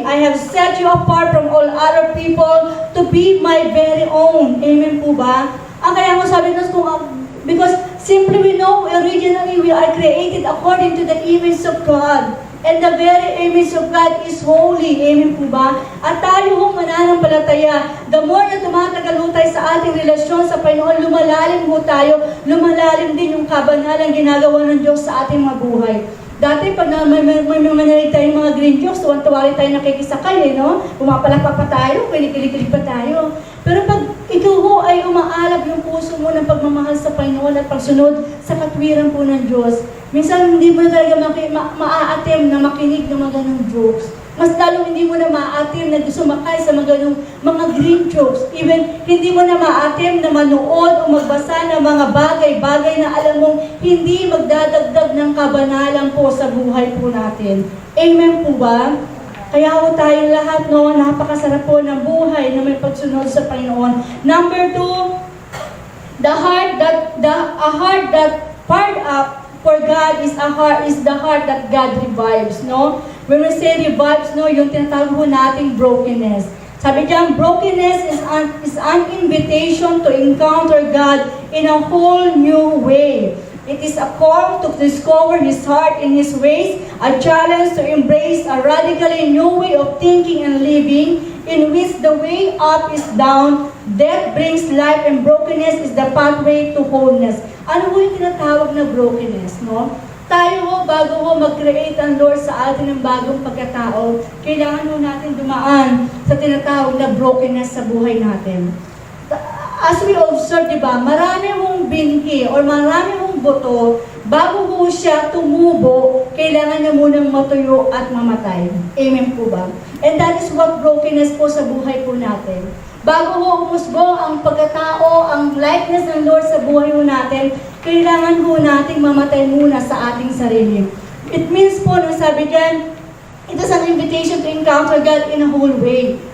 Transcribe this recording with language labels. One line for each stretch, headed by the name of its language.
English: I have set you apart from all other people to be my very own. Amen
Filipino: po ba? Ang kaya ko sabi nun,
English: because simply we know originally we are created according to the image of God. And the very image of God is holy.
Filipino: Amen po ba? At tayo hong mananampalataya, the more na tumatagal ho tayo sa ating relasyon sa Panginoon, lumalalim ho tayo, lumalalim din yung kabanalang ginagawa ng Diyos sa ating mga buhay. Dati, pag may mananalig tayong mga green jokes, tuwan-tuwa rin tayo nakikisakay, eh, no? Pumapalakpak pa tayo, kilig-kilig pa tayo. Pero pag ikaw ho ay umaalab yung puso mo ng pagmamahal sa Panginoon at pagsunod sa katwiran po ng Diyos, minsan hindi mo na talaga maa-attempt na makinig ng mga ganong jokes. Mas lalo hindi mo na ma-attempt na sumakay sa mga green jokes. Even hindi mo na ma-attempt na manood o magbasa ng mga bagay-bagay na alam mong hindi magdadagdag ng kabanalan po sa buhay po natin. Amen po ba? Kaya po tayong lahat, no, napakasarap po ng buhay na may pagsunod sa Panginoon.
English: Number 2, a heart that fired up for God is the heart that God revives, no? When we say revives,
Filipino: no, yung tinatawag po nating brokenness. Sabi diyan,
English: brokenness is an invitation to encounter God in a whole new way. It is a call to discover His heart and His ways, a challenge to embrace a radically new way of thinking and living, in which the way up is down, death brings life, and brokenness is the pathway to wholeness.
Filipino: Ano po yung tinatawag na brokenness, no? Tayo ho, bago ho mag-create ang Lord sa atin ng bagong pagkatao, kailangan ho natin dumaan sa tinatawag na brokenness sa buhay natin.
English: As we observe,
Filipino: di ba, marami hong binhi or marami hong buto, bago ho siya tumubo, kailangan niya munang matuyo at mamatay. Amen po ba?
English: And that is what brokenness
Filipino: po sa buhay po natin. Bago ho umusbong ang pagkatao, ang likeness ng Lord sa buhay ho natin, kailangan ho nating mamatay muna sa ating sarili.
English: It means po, no,
Filipino: sabi dyan,
English: it is an invitation to encounter God in a whole way.